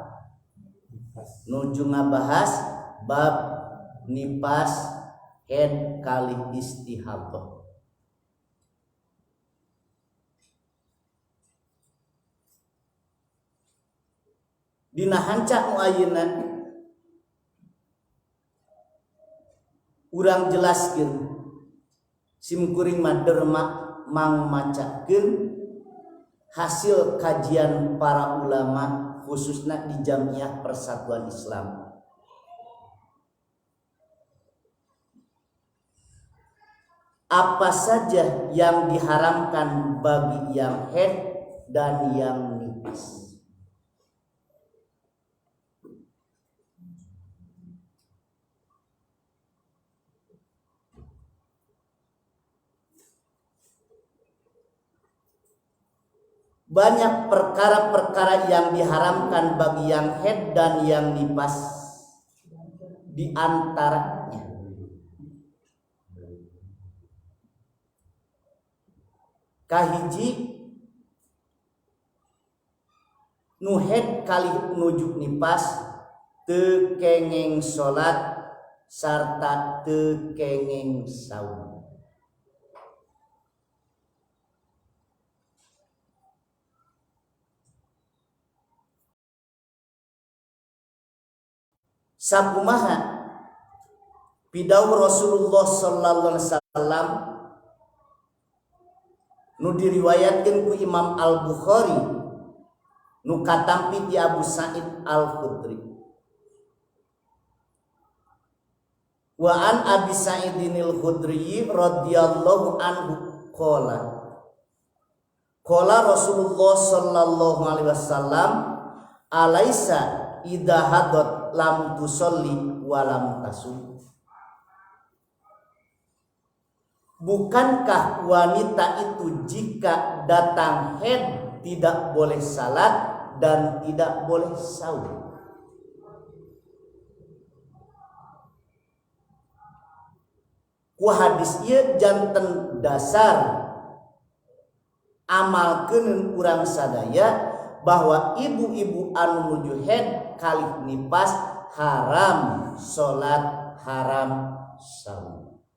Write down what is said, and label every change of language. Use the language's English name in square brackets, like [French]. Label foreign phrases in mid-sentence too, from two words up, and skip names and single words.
[Sundanese] Nuju ngabahas bab nipas head kali istihadah. dina hanca nu ayeuna urang jelaskeun simkuring mah derma mang macakeun hasil kajian para ulama khususnya di Jamiah Persatuan Islam. [Indonesian] Apa saja yang diharamkan bagi yang haid dan yang nifas. Banyak perkara-perkara yang diharamkan bagi yang haid dan yang nifas. [Sundanese] Di antaranya kahiji nu haid kali nuju nifas teu kengeng salat sarta teu kengeng saum. Sakumaha pidawuh Rasulullah [Arabic] صلى الله عليه وسلم [Sundanese] nu diriwayatkeun ku Imam Al-Bukhari nu katampi ti Abu Sa'id Al-Khudri. [Arabic] وعن أبي سعيد الخدري رضي الله عنه قال رسول الله صلى الله عليه وسلم أليس إذا حاضت لم تصل ولم تصم. [Indonesian] Bukankah wanita itu jika datang haid tidak boleh salat dan tidak boleh saum? [Sundanese] Ku hadis ieu janten dasar amalkeun urang sadaya bahwa ibu-ibu anu nuju haid kali nifas haram salat, haram saum.